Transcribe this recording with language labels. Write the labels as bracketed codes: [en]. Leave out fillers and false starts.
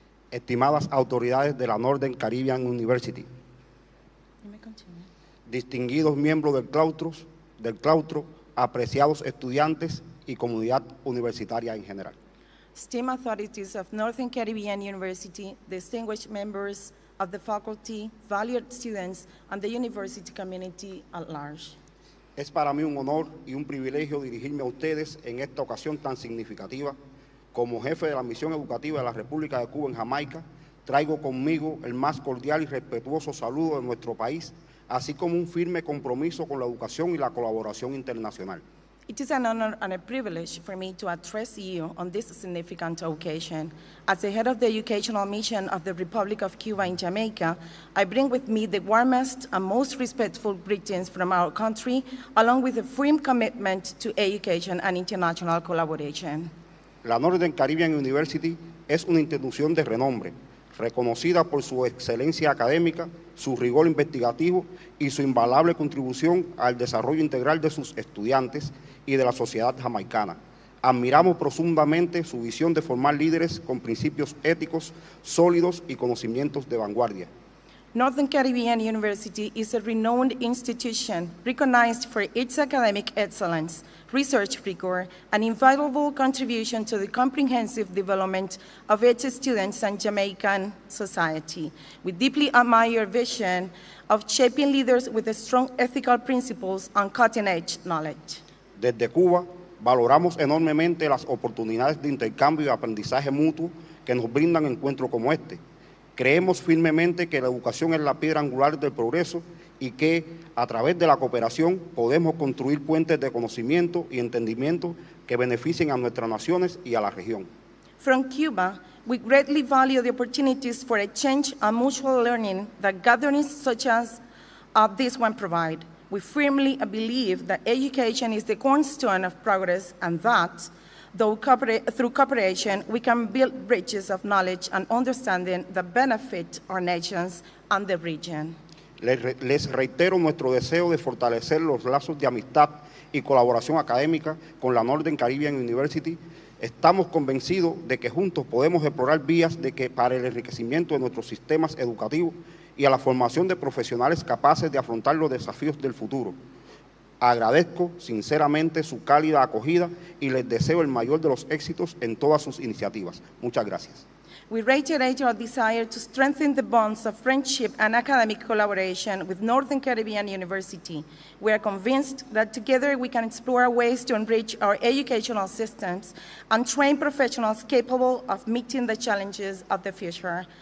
[es] Estimadas autoridades de la Northern Caribbean University, distinguidos miembros del claustro, apreciados estudiantes y comunidad universitaria en general. [en] Esteemed authorities of Northern Caribbean University, distinguished members of the faculty, valued students, and the university community at large. [es] Es para mí un honor y un privilegio dirigirme a ustedes en esta ocasión tan significativa. Como jefe de la misión educativa de la República de Cuba en Jamaica, traigo conmigo el más cordial y respetuoso saludo de nuestro país así como un firme compromiso con la educación y la colaboración internacional. [en] It is an honor and a privilege for me to address you on this significant occasion. As the head of the educational mission of the Republic of Cuba in Jamaica, I bring with me the warmest and most respectful greetings from our country, along with a firm commitment to education and international collaboration. [es] La Northern Caribbean University es una institución de renombre, reconocida por su excelencia académica, su rigor investigativo y su invaluable contribución al desarrollo integral de sus estudiantes y de la sociedad jamaicana. Admiramos profundamente su visión de formar líderes con principios éticos sólidos y conocimientos de vanguardia. [en] Northern Caribbean University is a renowned institution recognized for its academic excellence, research rigor, and invaluable contribution to the comprehensive development of its students and Jamaican society. We deeply admire your vision of shaping leaders with strong ethical principles and cutting-edge knowledge. [es] Desde Cuba, valoramos enormemente las oportunidades de intercambio y aprendizaje mutuo que nos brindan encuentros como este. Creemos firmemente que la educación es la piedra angular del progreso y que, a través de la cooperación, podemos construir puentes de conocimiento y entendimiento que beneficien a nuestras naciones y a la región. [en] From Cuba, we greatly value the opportunities for exchange and mutual learning that gatherings such as this one provide. We firmly believe that education is the cornerstone of progress and that, through cooperation, we can build bridges of knowledge and understanding that benefit our nations and the region. [es] Les reitero nuestro deseo de fortalecer los lazos de amistad y colaboración académica con la Northern Caribbean University. Estamos convencidos de que juntos podemos explorar vías para el enriquecimiento de nuestros sistemas educativos y a la formación de profesionales capaces de afrontar los desafíos del futuro. Agradezco sinceramente su cálida acogida y les deseo el mayor de los éxitos en todas sus iniciativas. Muchas gracias. [en] We reiterate our desire to strengthen the bonds of friendship and academic collaboration with Northern Caribbean University. We are convinced that together we can explore ways to enrich our educational systems and train professionals capable of meeting the challenges of the future.